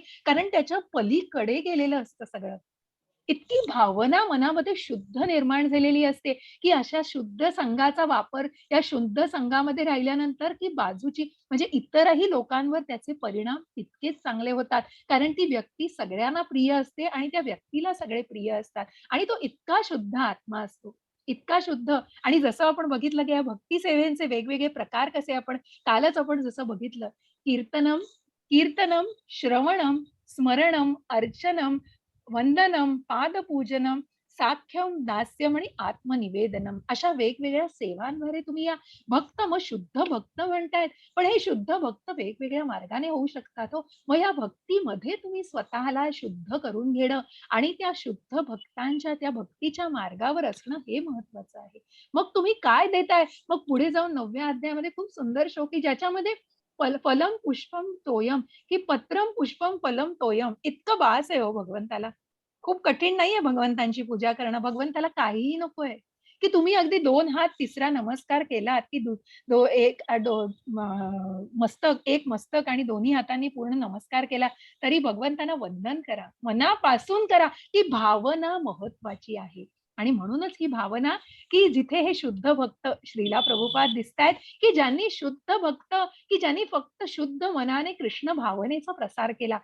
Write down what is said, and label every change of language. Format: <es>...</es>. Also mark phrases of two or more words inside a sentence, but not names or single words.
<mr>कारण त्याच्या पलीकडे गेलेलं असतं सगळं. इतकी भावना मनामध्ये शुद्ध निर्माण झालेली असते, की अशा शुद्ध संघाचा वापर या शुद्ध संघामध्ये राहिल्यानंतर की बाजूची म्हणजे इतरही लोकांवर त्याचे परिणाम तितकेच चांगले होतात. कारण ती व्यक्ती सगळ्यांना प्रिय असते आणि त्या व्यक्तीला सगळे प्रिय असतात आणि तो इतका शुद्ध आत्मा असतो. इतका शुद्ध आणि जसं आपण बघितलं, की या भक्ती सेवेचे वेगवेगळे प्रकार कसे आपण कालच आपण जसं बघितलं,</mr> <sa>कीर्तनम, कीर्तनम, श्रवणम, स्मरणम, अर्चनम, वंदनम, पादपूजनम, साख्यम, दास्यम</sa> <mr>आणि आत्मनिवेदनम अशा वेगवेगळ्या सेवांद्वारे तुम्ही या भक्त मग शुद्ध भक्त म्हणतायत. पण हे शुद्ध भक्त वेगवेगळ्या मार्गाने होऊ शकतात हो. मग या भक्तीमध्ये तुम्ही स्वतःला शुद्ध करून घेणं आणि त्या शुद्ध भक्तांच्या त्या भक्तीच्या मार्गावर असणं हे महत्वाचं आहे. मग तुम्ही काय देताय? मग पुढे जाऊन 9व्या अध्यायामध्ये खूप सुंदर श्लोक आहे ज्याच्यामध्ये</mr> <sa>फलम पुष्पम तोयम</sa> <mr>की</mr> <sa>पत्रम पुष्पम फलम तोयम</sa> <mr>इतकं बास आहे हो भगवंताला. खूप कठीण नाहीये भगवंतांची पूजा करणं. भगवंताला काहीही नकोय, की तुम्ही अगदी 2 हात तिसरा नमस्कार केलात, की दु दो एक दो मस्तक, एक मस्तक आणि दोन्ही हातांनी पूर्ण नमस्कार केला, तरी भगवंतांना वंदन करा. मनापासून करा. ही भावना महत्वाची आहे. आणि म्हणूनच ही भावना, की जिथे हे शुद्ध भक्त श्रीला प्रभुपाद दिसतायत, की ज्यांनी शुद्ध भक्त, की ज्यांनी फक्त शुद्ध मनाने कृष्ण भावनेचा प्रसार केला.</mr>